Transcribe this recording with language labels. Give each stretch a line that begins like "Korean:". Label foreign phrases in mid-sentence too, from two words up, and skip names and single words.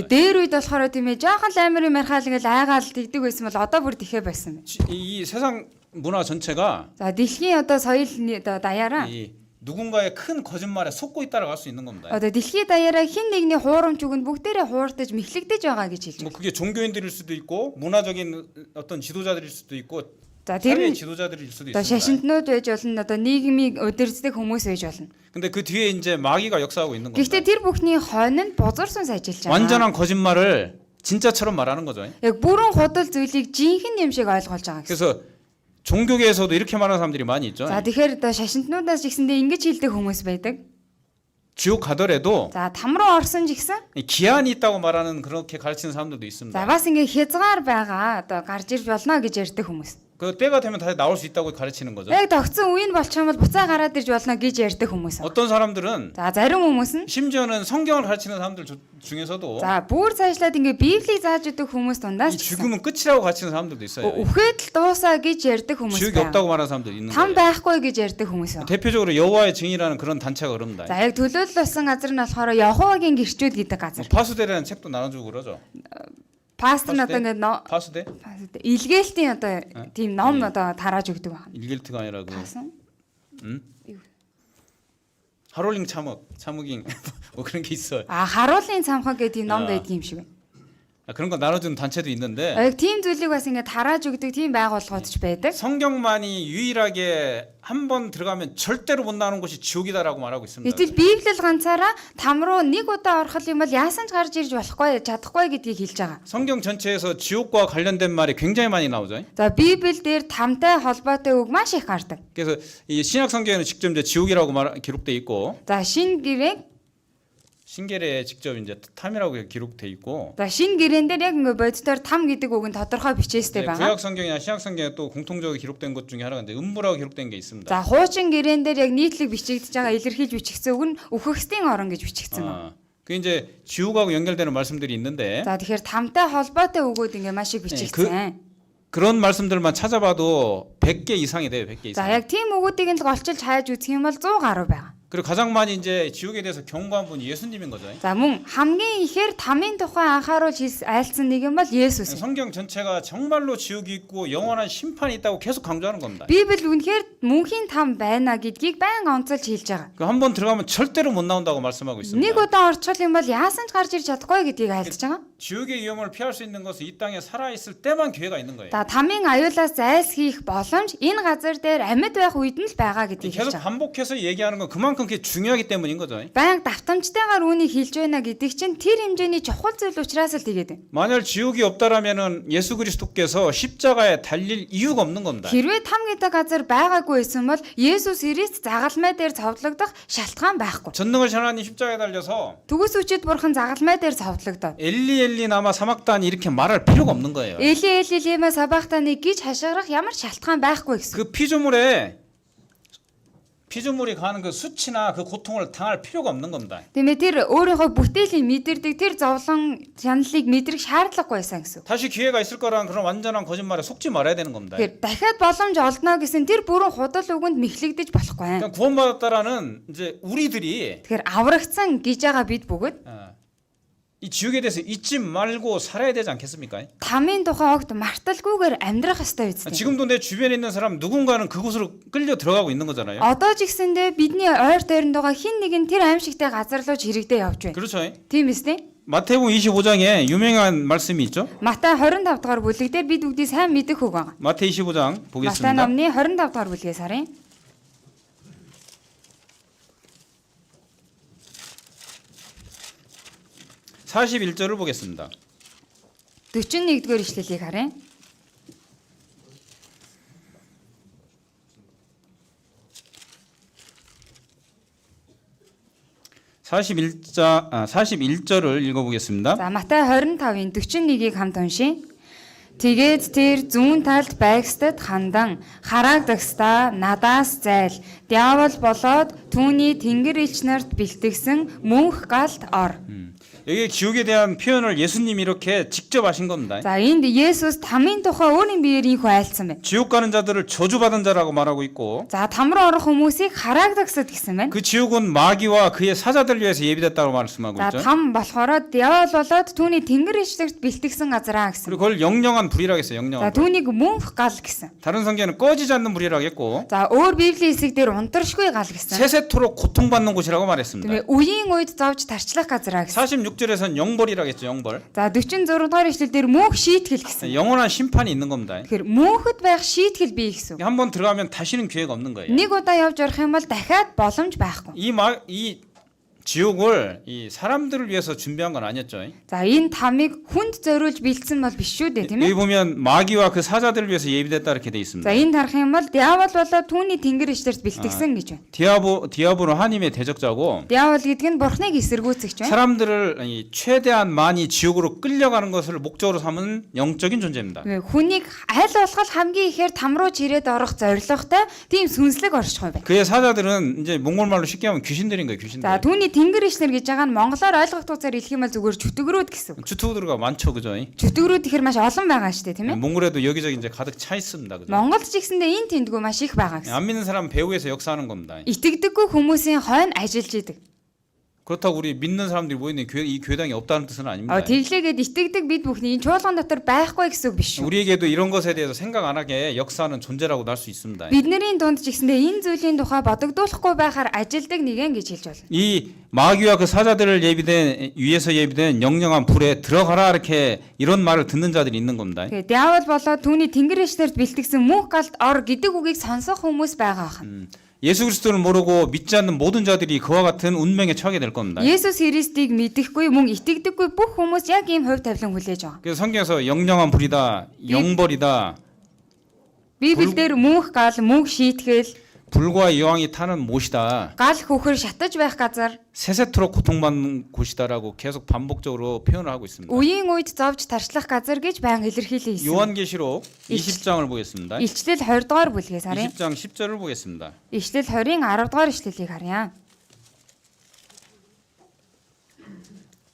Mongolian: Тэгээ дээр үед болохоор тийм ээ жоохон л амар юм ярихаал ингээл айгаал тэгдэг байсан бол одоо бүр тэхээ байсан.
Korean: 이 세상 문화 전체가
Mongolian: За дэлхийн одоо соёлны одоо даяараа
Korean: 이 누군가의 큰 거짓말에 속고 있다라고 할 수 있는 겁니다.
Mongolian: одоо дэлхийн даяараа хин нэгний хуурамч үгэнд бүгдээрээ хуурдаж мэхлэгдэж байгаа гэж хэлж
Korean: 뭐
Mongolian: байна.
Korean: 그게 종교인들일 수도 있고 문화적인 어떤 지도자들일 수도 있고
Mongolian: За тэр
Korean: 사회
Mongolian: нь
Korean: 지도자들일 수도
Mongolian: одоо
Korean: 있습니다.
Mongolian: шашинтнууд байж болно одоо нийгмийг удирддаг хүмүүс байж болно.
Korean: 근데 그 뒤에 이제 마귀가 역사하고 있는 겁니다.
Mongolian: Гэхдээ тэр бүхний хойно нь бузар сүнс ажиллаж байгаа.
Korean: 완전한 거짓말을 진짜처럼 말하는 거죠.
Mongolian: Яг бүрэн худал зүйлийг жинхэнэ юм шиг ойлгуулж байгаа гэсэн.
Korean: 그래서 종교계에서도 이렇게 말하는 사람들이 많이 있죠.
Mongolian: За тэгэхээр одоо шашинтнуудаас ч гэсэндээ ингэж хэлдэг хүмүүс байдаг.
Korean: 지옥 가더라도
Mongolian: За там руу орсон ч гэсэн
Korean: 이 기한이 있다고 말하는 그렇게 가르치는 사람들도
Mongolian: за
Korean: 있습니다.
Mongolian: бас ингээ хязгаар байгаа одоо гарч ирж болно гэж ярьдаг хүмүүс.
Korean: 그 때가 되면 다시 나올 수 있다고 가르치는 거죠.
Mongolian: Яг тогтсон үе нь болчих юм бол буцаа гараад ирж болно гэж ярьдаг хүмүүс.
Korean: 어떤 사람들은
Mongolian: За зарим хүмүүс нь
Korean: 심지어는 성경을 가르치는 사람들 중에서도
Mongolian: за бүр цаашлаад ингээ Библийг зааж өгдөг хүмүүс
Korean: 이
Mongolian: дундаас ч гэсэн
Korean: 죽음은 끝이라고 가르치는 사람들도 있어요.
Mongolian: үхээд л дуусаа гэж ярьдаг хүмүүс
Korean: 지옥이
Mongolian: байна.
Korean: 없다고 말하는 사람들이 있는
Mongolian: Там
Korean: 거예요.
Mongolian: байхгүй гэж ярьдаг хүмүүс байна.
Korean: 대표적으로 여호와의 증인이라는 그런 단체가 그럽니다.
Mongolian: За яг төлөөлөл болсон газар нь болохоор Яховагийн гэрчүүд гэдэг газар.
Korean: 파수대라는 책도 나눠주고 그러죠.
Mongolian: Пастор нь одоо ингээ
Korean: 파수대?
Mongolian: илгээлтийн одоо тийм ном одоо тарааж өгдөг байна.
Korean: 일길트가 아니라 그
Mongolian: Таасан?
Korean: 하롤링 참흑인 뭐 그런 게 있어요.
Mongolian: Харуулын цамхаг гэдэг тийм ном байдаг юм шиг байна.
Korean: 그런 거 나눠주는 단체도 있는데
Mongolian: Яг тийм зүйлийг бас ингээ тарааж өгдөг тийм байгууллагууд ч байдаг.
Korean: 성경만이 유일하게 한 번 들어가면 절대로 못 나오는 곳이 지옥이다라고 말하고 있습니다.
Mongolian: Гэтэл Библиэл ганцаараа там руу нэг удаа орох юм бол яасан ч гарч ирж болохгүй чадахгүй гэдгийг хэлж байгаа.
Korean: 성경 전체에서 지옥과 관련된 말이 굉장히 많이 나오죠.
Mongolian: За Библиэл дээр тамтай холбоотой үг маш их гардаг.
Korean: 그래서 이 신약 성경에는 직접 이제 지옥이라고 기록돼 있고
Mongolian: За Шинэ гэрээ
Korean: 신계례에 직접 이제 탐이라고 기록돼 있고
Mongolian: За Шинэ гэрээн дээр яг ингээ боддоор там гэдэг үг нь тодорхой бичээстэй байгаа.
Korean: 구약 성경이나 신약 성경에 또 공통적으로 기록된 것 중에 하나가 음부라고 기록된 게 있습니다.
Mongolian: За хуучин гэрээн дээр яг нийтлэг бичигдэж байгаа илэрхийлж бичигдсэн үг нь үхэгсдийн орон гэж бичигдсэн байна.
Korean: 그 이제 지옥하고 연결되는 말씀들이 있는데
Mongolian: За тэгэхээр тамтай холбоотой үгүүд ингээ маш их бичигдсэн.
Korean: 그런 말씀들만 찾아봐도 100개 이상이 돼요. 100개
Mongolian: За
Korean: 이상.
Mongolian: яг тийм үгүүдийг л голчилж хайж үзэх юм бол 100 гаруй байгаа.
Korean: 그리고 가장 많이 이제 지옥에 대해서 경고한 분이 예수님인 거죠.
Mongolian: За мөн хамгийн ихээр тамийн тухай анхааруулж айлцсан нэг юм бол Есүс.
Korean: 성경 전체가 정말로 지옥이 있고 영원한 심판이 있다고 계속 강조하는 겁니다.
Mongolian: Библи үнэхээр мөнхийн там байна гэдгийг байнга онцолж хэлж байгаа.
Korean: 그 한 번 들어가면 절대로 못 나온다고 말씀하고 있습니다.
Mongolian: Нэг удаа орчихвол юм бол яасан ч гарч ирж чадахгүй гэдгийг айлтж байгаа.
Korean: 지옥의 위험을 피할 수 있는 것은 이 땅에 살아 있을 때만 기회가 있는 거예요.
Mongolian: За тамийн аюулаас зайлсхийх боломж энэ газар дээр амьд байх үед нь л байгаа гэдгийг хэлж
Korean: 계속
Mongolian: байгаа.
Korean: 반복해서 얘기하는 건 그만큼 그게 중요하기 때문인 거죠.
Mongolian: Байнга давтамжтайгаар үүнийг хэлж байна гэдэг чинь тэр хэмжээний чухал зүйл учраас л тэгээд байна.
Korean: 만약 지옥이 없다라면은 예수 그리스도께서 십자가에 달릴 이유가 없는 겁니다.
Mongolian: Хэрвээ там гэдэг газар байгаагүй байсан бол Есүс Христ загалмай дээр цовдлогдох шалтгаан байхгүй.
Korean: 전능을 하나님 십자가에 달려서
Mongolian: Түгэс үчид бурхан загалмай дээр цовдлогдоод
Aramaic: 엘리 나마 사막단
Korean: 이렇게 말할 필요가 없는 거예요.
Aramaic: Эли лима сабахтаны
Mongolian: гэж хашгирах ямар шалтгаан байхгүй гэсэн.
Korean: 그 피조물이 가는 그 수치나 그 고통을 당할 필요가 없는 겁니다.
Mongolian: Тиймээ тэр өөрийнхөө бүтээлийн мэдэрдэг тэр зовлон чаналыг мэдрэх шаардлагагүй байсан гэсэн.
Korean: 다시 기회가 있을 거라는 그런 완전한 거짓말에 속지 말아야 되는 겁니다.
Mongolian: Тэгэхээр дахиад боломж олдно гэсэн тэр бүрэн худал үгэнд мэхлэгдэж болохгүй.
Korean: 그러니까 구원받았다라는 이제 우리들이
Mongolian: Тэгэхээр аврагдсан гэж байгаа бид бүгд
Korean: 이 지옥에 대해서 잊지 말고 살아야 되지 않겠습니까?
Mongolian: тамийн тухай огт марталгүйгээр амьдрах ёстой биз дээ.
Korean: 지금도 내 주변에 있는 사람 누군가는 그곳으로 끌려 들어가고 있는 거잖아요.
Mongolian: Одоо ч гэсэндээ бидний ойр тойронд байгаа хин нэгэн тэр аимшигтай газар руу чирэгдээ явж байна.
Korean: 그렇죠.
Mongolian: Тийм үстэй.
Korean: 마태복음 25장에 유명한 말씀이 있죠.
Mongolian: Матай 25 дугаар бүлэг дээр бид бүгдийг сайн мэдэх үг байгаа.
Korean: 마태 25장
Mongolian: Матай
Korean: 보겠습니다.
Mongolian: номны 25 дугаар бүлгээс харъя.
Korean: 41절을 보겠습니다.
Mongolian: 41-р ишлэлийг харъя.
Korean: 자, 41절을 읽어보겠습니다.
Mongolian: За Матай 25-ын 41-ийг хамт уншийе. Тэгээд тэр зүүн талд байгстад хандан хараагдагсдаа надаас зайл. Диавол болоод түүний тэнгэр элч нарт бэлтгэсэн мөнх галт ор.
Korean: 여기 지옥에 대한 표현을 예수님이 이렇게 직접 하신 겁니다.
Mongolian: За энд Есүс тамийн тухай өөрийн биеэр ийхүү айлцсан байна.
Korean: 지옥 가는 자들을 저주받은 자라고 말하고 있고
Mongolian: За там руу орох хүмүүсийг хараагдагсад гэсэн байна.
Korean: 그 지옥은 마귀와 그의 사자들을 위해서 예비됐다고 말씀하고
Mongolian: За
Korean: 있죠.
Mongolian: там болохоор диавол болоод түүний тэнгэр элчлэгт бэлтгэсэн газараа гэсэн.
Korean: 그리고 그걸 영영한 불이라고 했어요.
Mongolian: За
Korean: 영영한 불.
Mongolian: түүнийг мөнх гал гэсэн.
Korean: 다른 성경에는 꺼지지 않는 불이라고 했고
Mongolian: За өөр Библийн хэсэг дээр унтаршгүй гал гэсэн.
Korean: 세세토록 고통받는 곳이라고 말했습니다.
Mongolian: Тэгээ үеийн үед зовж тарчлах газараа гэсэн.
Korean: 46절에서는 영벌이라고 했죠. 영벌.
Mongolian: За 46 дугаар ишлэл дээр мөнх шийтгэл гэсэн.
Korean: 영원한 심판이 있는 겁니다.
Mongolian: Тэгэхээр мөнхөд байх шийтгэл бий гэсэн.
Korean: 한번 들어가면 다시는 기회가 없는 거예요.
Mongolian: Нэг удаа явж орох юм бол дахиад боломж байхгүй.
Korean: 이 지옥을 이 사람들을 위해서 준비한 건 아니었죠.
Mongolian: За энэ тамыг хүнд зориулж бэлдсэн бол биш шүү дээ, тийм
Korean: 여기
Mongolian: ээ.
Korean: 보면 마귀와 그 사자들을 위해서 예비됐다 이렇게 돼 있습니다.
Mongolian: За энд харах юм бол диавол болоод түүний тэнгэр эшлэрт бэлтгэсэн гэж байна.
Korean: 디아블은 하나님의 대적자고
Mongolian: Диавол гэдэг нь бурхныг эсэргүүцэгч байна.
Korean: 사람들을 최대한 많이 지옥으로 끌려가는 것을 목적으로 삼은 영적인 존재입니다.
Mongolian: Хүнийг аль болох хамгийн ихээр там руу чирээд орох зорилготой тийм сүнслэг оршихуй байна.
Korean: 그의 사자들은 이제 몽골말로 쉽게 하면 귀신들인 거예요. 귀신들.
Mongolian: За түүний тэнгэр эшлэр гэж байгаа нь монголоор ойлгохдуусаар хэлэх юм бол зүгээр чөтгөрүүд гэсэн.
Korean: 주투들가 많죠, 그죠?
Mongolian: Чөтгөрүүд ихэр маш олон байгаа шүү дээ, тийм ээ.
Korean: 몽골에도 여기저기 이제 가득 차 있습니다, 그죠?
Mongolian: Монголд ч гэсэндээ энэ тэндгүү маш их байгаа гэсэн.
Korean: 안 믿는 사람 배후에서 역사하는 겁니다.
Mongolian: Итгэдэггүй хүмүүсийн хойно ажиллаж идэг.
Korean: 그렇다고 우리 믿는 사람들이 모이는 이 교회당이 없다는 뜻은 아닙니다.
Mongolian: Тэглээгээд итгэдэг бид бүхний энэ чуулган дотор байхгүй гэсэн үг биш шүү.
Korean: 우리에게도 이런 것에 대해서 생각 안 하게 역사하는 존재라고 날 수 있습니다.
Mongolian: Бидний дунд ч гэсэндээ энэ зүйлийн тухай бодогдуулахгүй байхаар ажилдаг нэгэн гэж хэлж байна.
Korean: 이 마귀와 그 사자들을 위해서 예비된 영영한 불에 들어가라 이렇게 이런 말을 듣는 자들이 있는 겁니다.
Mongolian: Тэгээ диавол болоод түүний тэнгэр эшлэрт бэлтгэсэн мөнх галд ор гэдэг үгийг сонсох хүмүүс байгаа хаа.
Korean: 예수 그리스도를 모르고 믿지 않는 모든 자들이 그와 같은 운명에 처하게 될 겁니다.
Mongolian: Есүс Христийг мэдэхгүй мөн итгэдэггүй бүх хүмүүс яг ийм хувь тавилан хүлээж байгаа.
Korean: 그래서 성경에서 영영한 불이다, 영벌이다,
Mongolian: Библиэлд мөнх гал, мөнх шийтгэл,
Korean: 불과 여왕이 타는 못이다,
Mongolian: гал хөхөр шатаж байх газар,
Korean: 세세토록 고통받는 곳이다라고 계속 반복적으로 표현을 하고 있습니다.
Mongolian: үеийн үед зовж тарчлах газар гэж байнга илэрхийлээ хийсэн.
Korean: 요한계시록 20장을 보겠습니다.
Mongolian: Илчлэл 20 дугаар бүлгээс харъя.
Korean: 20장 10절을 보겠습니다.
Mongolian: Илчлэл 20-ын 10 дугаар ишлэлийг харъя.